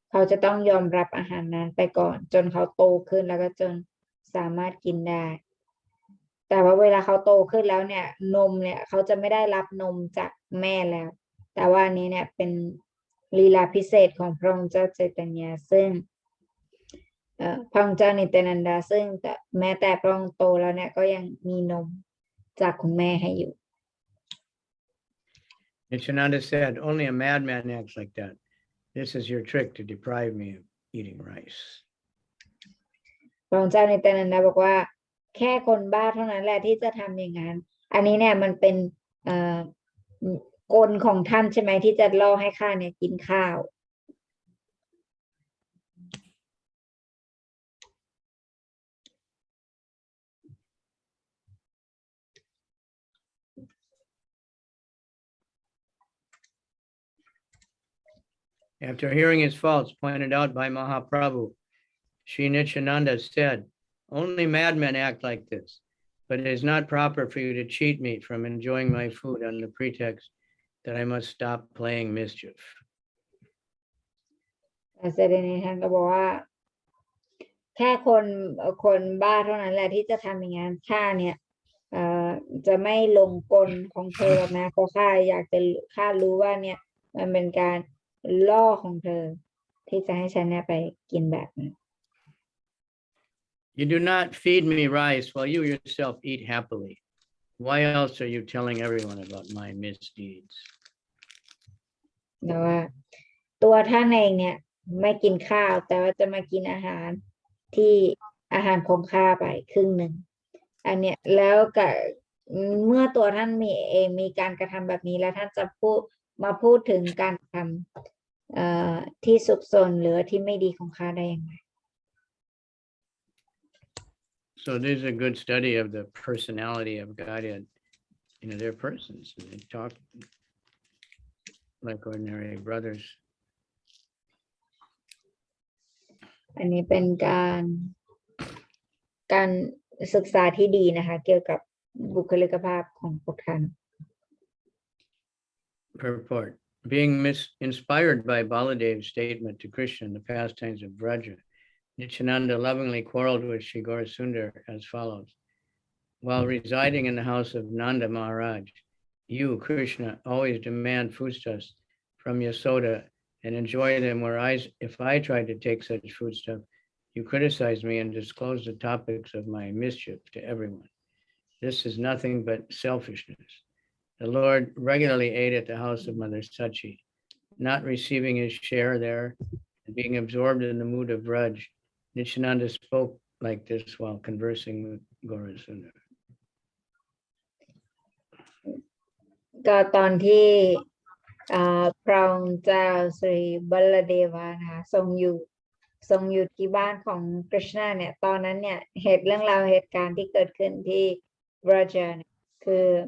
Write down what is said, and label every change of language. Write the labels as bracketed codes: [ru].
[th] จะต้องยอมรับอาหารนั้นไปก่อนจนเขาโตขึ้นแล้วก็จนสามารถกินได้แต่ว่าเวลาเขาโตขึ้นแล้วเนี่ยนมเนี่ยเขาจะไม่ได้รับนมจากแม่แล้วแต่ว่านี้เนี่ยเป็นลีลาพิเศษของพระองค์เจ้าใจตญาซึ่งพระองค์เจ้านิตยานันดาซึ่งแม้แต่พระองค์โตแล้วเนี่ยก็ยังมีนมจากคุณแม่ให้อยู่ [en] Nityananda said, "Only a madman acts like that. This is your trick to deprive me of eating rice." [th] พระองค์เจ้านิตยานันดาบอกว่าแค่คนบ้าเท่านั้นแหละที่จะทำอย่างนั้นอันนี้เนี่ยมันเป็นกลของท่านใช่ไหมที่จะล่อให้ข้าเนี่ยกินข้าว [en] After hearing his faults pointed out by Mahaprabhu, Sri Nityananda said, "Only madmen act like this, but it is not proper for you to cheat me from enjoying my food on the pretext that I must stop playing mischief." [th] เสด็จนี้ท่านก็บอกว่าแค่คนบ้าเท่านั้นแหละที่จะทำอย่างนั้นข้าเนี่ยจะไม่ลงกลของเธอหรอกนะเพราะข้ารู้ว่าเนี่ยมันเป็นการล่อของเธอที่จะให้ฉันเนี่ยไปกินแบบนี้ [en] You do not feed me rice while you yourself eat happily. Why else are you telling everyone about my misdeeds? [th] แต่ว่าตัวท่านเองเนี่ยไม่กินข้าวแต่ว่าจะมากินอาหารที่อาหารของข้าไปครึ่งหนึ่งอันเนี้ยแล้วก็เมื่อตัวท่านมีการกระทำแบบนี้แล้วท่านจะพูดถึงการทำที่สุขสนหรือที่ไม่ดีของข้าได้ยังไง [en] So this is a good study of the personality of Godhead. They're persons and they talk like ordinary brothers. [th] อันนี้เป็นการศึกษาที่ดีนะคะเกี่ยวกับบุคลิกภาพของพวกท่าน [en] Purport. Being inspired by Baladev's statement to Krishna in the pastimes of Vraja, Nityananda lovingly quarreled with Shri Gaurasundar as follows. While residing in the house of Nanda Maharaj, you, Krishna, always demand foodstuffs from Yasoda and enjoy them, whereas if I tried to take such foodstuff, you criticize me and disclose the topics of my mischief to everyone. This is nothing but selfishness. The Lord regularly ate at the house of Mother Sachi, not receiving his share there and being absorbed in the mood of Vraj. Nityananda spoke like this while conversing with Gaurasundar. [th] ก็ตอนที่พระองค์เจ้าสรีบัลลเดวานะคะทรงอยู่ที่บ้านของกฤษณะเนี่ยตอนนั้นเนี่ยเรื่องราวเหตุการณ์ที่เกิดขึ้นที่บราจาเนี่ยคือ